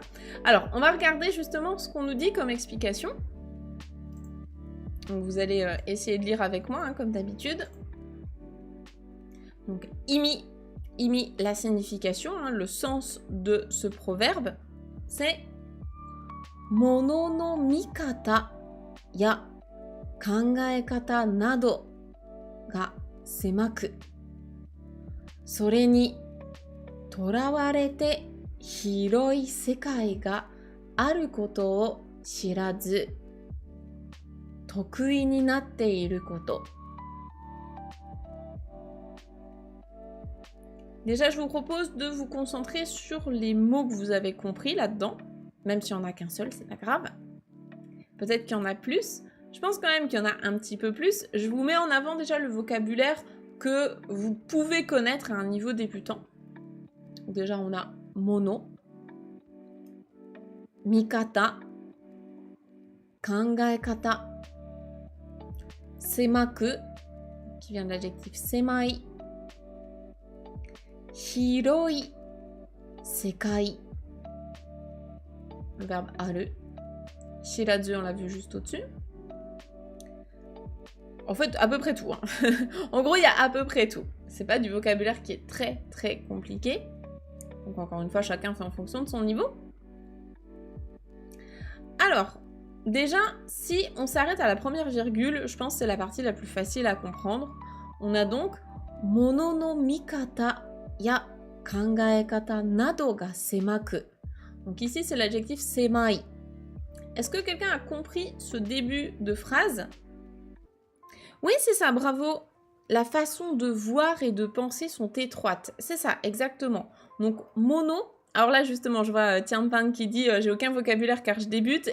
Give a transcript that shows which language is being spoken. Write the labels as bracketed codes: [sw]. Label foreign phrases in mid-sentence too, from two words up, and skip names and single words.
[fr] Alors, on va regarder justement ce qu'on nous dit comme explication. Donc vous allez essayer de lire avec moi, hein, comme d'habitude. Donc, imi, la signification, hein, le sens de ce proverbe, c'est [ja] 物 の 見方 や 考え方 など が 狭く、 それ に 囚われて 広い 世界 が ある こと を 知らず、 得意 に なって いる こと. [fr] Déjà, je vous propose de vous concentrer sur les mots que vous avez compris là-dedans. Même s'il n'y en a qu'un seul, c'est pas grave. Peut-être qu'il y en a plus. Je pense quand même qu'il y en a un petit peu plus. Je vous mets en avant déjà le vocabulaire que vous pouvez connaître à un niveau débutant. Déjà, on a [ja] 物、 見方、 考え方、 狭く, [fr] qui vient de l'adjectif [ja] 狭い、 広い、 世界, [fr] le verbe [ja] ある、 知らず, [fr] on l'a vu juste au-dessus. En fait, à peu près tout. Hein. En gros, il y a à peu près tout. C'est pas du vocabulaire qui est très très compliqué. Donc encore une fois, chacun fait en fonction de son niveau. Alors, déjà, si on s'arrête à la première virgule, je pense que c'est la partie la plus facile à comprendre. On a donc [ja] 物 の 見方 や 考え方 など が 狭く. [fr] Donc ici, c'est l'adjectif semai. Est-ce que quelqu'un a compris ce début de phrase? Oui, c'est ça, bravo. La façon de voir et de penser sont étroites. C'est ça, exactement. Donc, mono. Alors là, justement, je vois Tianpang qui dit j'ai aucun vocabulaire car je débute.